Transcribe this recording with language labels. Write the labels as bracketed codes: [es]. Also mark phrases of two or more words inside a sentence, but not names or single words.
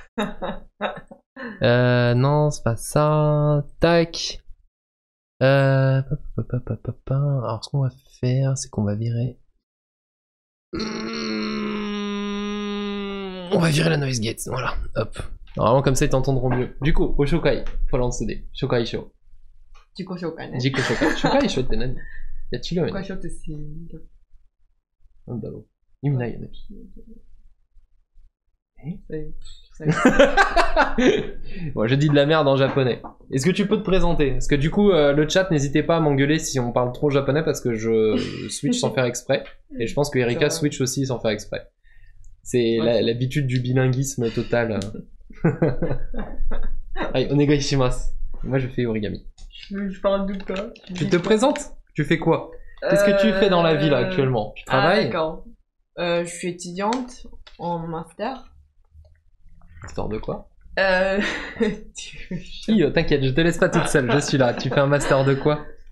[fr] Non, c'est pas ça. Tac. Alors ce qu'on va faire, c'est qu'on va virer. On va virer la noise gate, voilà, hop. Normalement comme ça ils t'entendront mieux. Du coup, au Shokai, faut lancer des Shokai Show. [ja] 自己紹介ね。自己紹介. Shokai Show って何？いや違うよね。会社ってなんだろう。意味ないよね。 [fr] Bon, je dis de la merde en japonais. Est-ce que tu peux te présenter? Parce que du coup, le chat, n'hésitez pas à m'engueuler si on parle trop japonais parce que je switch sans faire exprès. Et je pense que Erika switch aussi sans faire exprès. C'est l'habitude du bilinguisme total. Allez, [ja] お願いします. [fr] Moi, je fais origami. Je parle de quoi? Tu te présentes? Tu fais quoi? Qu'est-ce que tu fais dans la vie là actuellement? Tu travailles? D'accord. Je suis étudiante en master. Histoire de quoi? Tu... T'inquiète, je te laisse pas toute seule, je suis là. Tu fais un master de quoi?